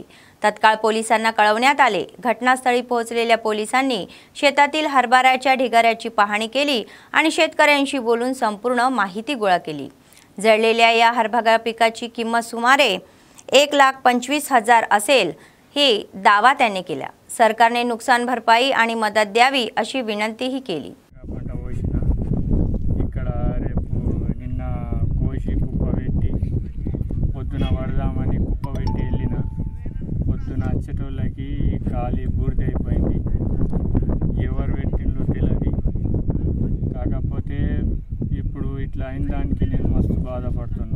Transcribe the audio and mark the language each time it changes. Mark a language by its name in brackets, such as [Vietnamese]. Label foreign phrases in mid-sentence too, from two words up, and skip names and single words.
[Marathi] तत्काळ पोलिसांना कळवण्यात आले। घटनास्थळी पोहोचलेल्या पोलिसांनी शेतातील हरभऱ्याच्या ढिगाऱ्याची पाहणी केली आणि शेतकऱ्यांशी बोलून संपूर्ण माहिती गोळा केली। जळलेल्या या हरभरा पिकाची किंमत सुमारे 1,25,000 असेल ही दावा त्यांनी केला। सरकारने नुकसान भरपाई आणि मदत द्यावी अशी विनंतीही केली। [Telugu] వచ్చేటోళ్ళకి ఖాళీ బూడిద అయిపోయింది, ఎవరు పెట్టిండ్రో తెలియదు। కాకపోతే ఇప్పుడు ఇట్లా అయిన దానికి నేను మస్తు బాధపడుతున్నా।